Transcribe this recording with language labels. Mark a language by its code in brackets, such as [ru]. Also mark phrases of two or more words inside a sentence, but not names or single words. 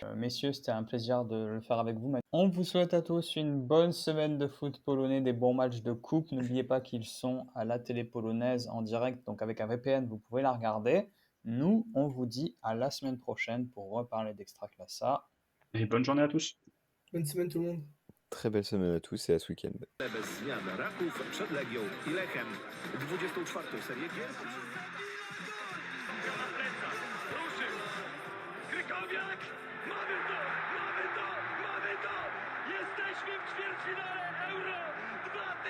[fr] Messieurs, c'était un plaisir de le faire avec vous. On vous souhaite à tous une bonne semaine de foot polonais, des bons matchs de coupe. N'oubliez pas qu'ils sont à la télé polonaise en direct, donc avec un VPN, vous pouvez la regarder. Nous, on vous dit à la semaine prochaine pour reparler d'Extraclassa. Et bonne journée à tous. Bonne semaine tout le monde. Très belle semaine à tous et à ce week-end. [pl] Bez zmian Raków przed Legią i Lechem. 24. serię gier. Ruszył! Krykowiak! Mamy to! Mamy to! Mamy to! Jesteśmy w ćwierćfinale Euro 2016!